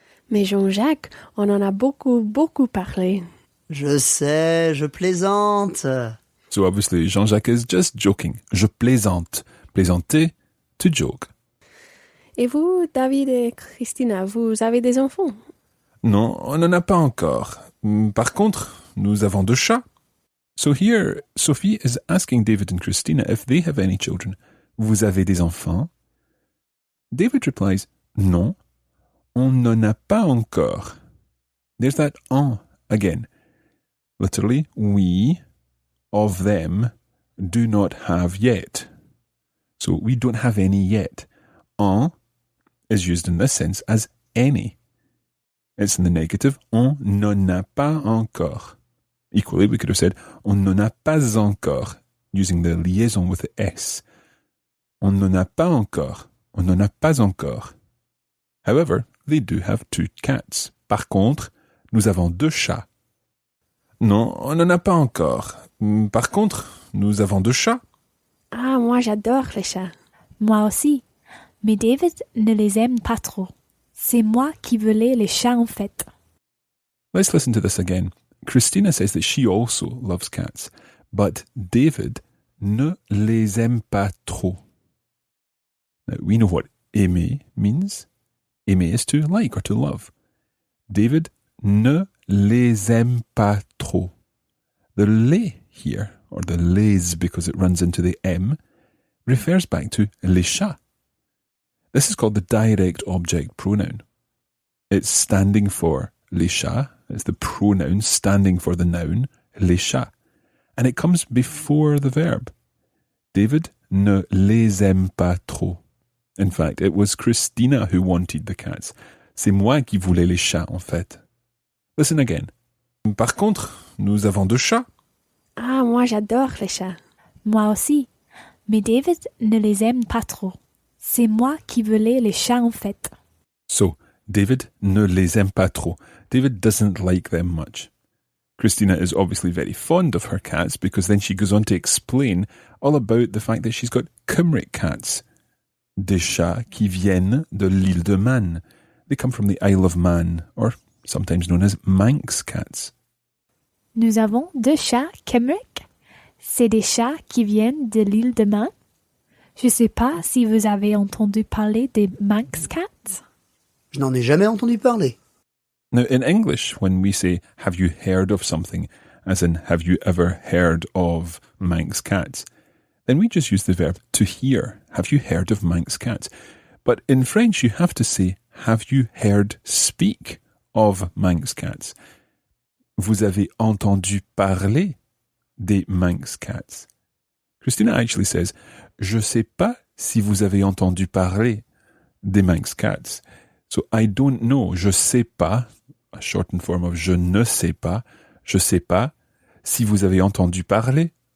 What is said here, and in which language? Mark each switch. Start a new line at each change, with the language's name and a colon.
French: Mais Jean-Jacques, on en a beaucoup parlé. Je sais, je plaisante.
English: So obviously Jean-Jacques is just joking.
French: Je plaisante. Plaisanter,
English: to joke.
French: Et vous, David et Christina, vous avez des enfants? Non, on n'en a pas encore. Par contre, nous avons 2 chats.
English: So here, Sophie is asking David and Christina if they have any children.
French: Vous avez des enfants?
English: David replies,
French: non, on n'en a pas encore.
English: There's that en again. Literally, we, of them, do not have yet. So we don't have any yet. En is used in this sense as any. It's in the negative,
French: on n'en a pas encore.
English: Equally, we could have said,
French: on n'en a pas encore,
English: using the liaison with the S.
French: On n'en a pas encore. On n'en a pas encore.
English: However, they do have 2 cats.
French: Par contre, nous avons 2 chats. Non, on n'en a pas encore. Par contre, nous avons 2 chats. Ah, moi j'adore les chats. Moi aussi. Mais David ne les aime pas trop. C'est moi qui voulais les chats en fait.
English: Let's listen to this again. Christina says that she also loves cats, but David
French: ne les aime pas trop.
English: Now, we know what aimer means. Aimer is to like or to love.
French: David ne les aime pas trop.
English: The les here, or the les because it runs into the M, refers back to
French: les chats.
English: This is called the direct object pronoun. It's standing for
French: les chats.
English: It's the pronoun standing for the noun les chats. And it comes before the verb.
French: David ne les aime pas trop.
English: In fact, it was Christina who wanted the cats.
French: C'est moi qui voulais les chats, en fait.
English: Listen again.
French: Par contre, nous avons 2 chats. Ah, moi j'adore les chats. Moi aussi. Mais David ne les aime pas trop. C'est moi qui voulais les chats en fait. So, David ne les aime pas trop.
English: David doesn't like them much. Christina is obviously very fond of her cats because then she goes on to explain all about the fact that she's got Cymric cats.
French: Des chats qui viennent de l'île de Man.
English: They come from the Isle of Man, or sometimes known as Manx cats.
French: Nous avons 2 chats Cymric. C'est des chats qui viennent de l'île de Man. Je ne sais pas si vous avez entendu parler des Manx cats. Je n'en ai jamais entendu parler.
English: Now, in English, when we say, have you heard of something, as in, have you ever heard of Manx cats, then we just use the verb to hear. Have you heard of Manx cats? But in French, you have to say, have you heard speak of Manx cats?
French: Vous avez entendu parler des Manx cats?
English: Christina actually says,
French: je sais pas si vous avez entendu parler des Manx cats.
English: So I don't know,
French: je sais pas,
English: a shortened form of je ne sais pas,
French: je sais pas si vous avez entendu parler.